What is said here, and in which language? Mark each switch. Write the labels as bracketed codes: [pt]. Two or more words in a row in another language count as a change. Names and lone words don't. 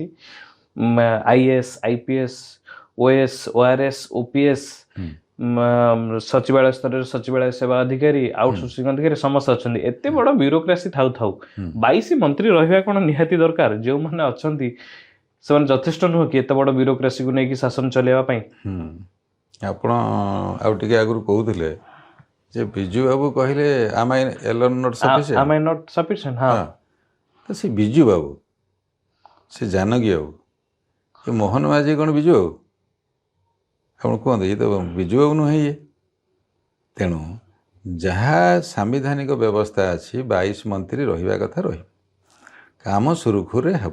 [or] IAS, IPS, OS, ORS, OPS, ସଚିବାଳୟ ସ୍ତରରେ ସଚିବାଳୟ ସେବା ଅଧିକାରୀ, ଆଉଟସୋର୍ସିଂ ଅଧିକାରୀ ସମସ୍ତେ ଅଛନ୍ତି। ଏତେ ବଡ଼ ବ୍ୟୁରୋକ୍ରାସି ଥାଉ 22 ମନ୍ତ୍ରୀ ରହିବା କ'ଣ ନିହାତି ଦରକାର? ଯେଉଁମାନେ ଅଛନ୍ତି ସେମାନେ ଯଥେଷ୍ଟ ନୁହଁ କି ଏତେ ବଡ଼ ବ୍ୟୁରୋକ୍ରାସିକୁ ନେଇକି ଶାସନ ଚଲେଇବା ପାଇଁ? ଆପଣ ଆଉ ଟିକେ ଆଗରୁ କହୁଥିଲେ ଯେ ବିଜୁ ବାବୁ କହିଲେ [en] am I alone not sufficient? Am I not sufficient? [or] ହଁ। ତ ସେ ବିଜୁ ବାବୁ, ସେ ଜାନକୀ ବାବୁ, ଏ ମୋହନ ମାଝୀ କ'ଣ ବିଜୁ ବାବୁ? ଆପଣ କୁହନ୍ତୁ, ଇଏ ତ ବିଜୁ ବାବୁ ନୁହେଁ ଇଏ। ତେଣୁ ଯାହା ସାମ୍ବିଧାନିକ ବ୍ୟବସ୍ଥା ଅଛି, 22 ମନ୍ତ୍ରୀ ରହିବା କଥା ରହିବ, କାମ ସୁରୁଖୁରୁରେ ହେବ।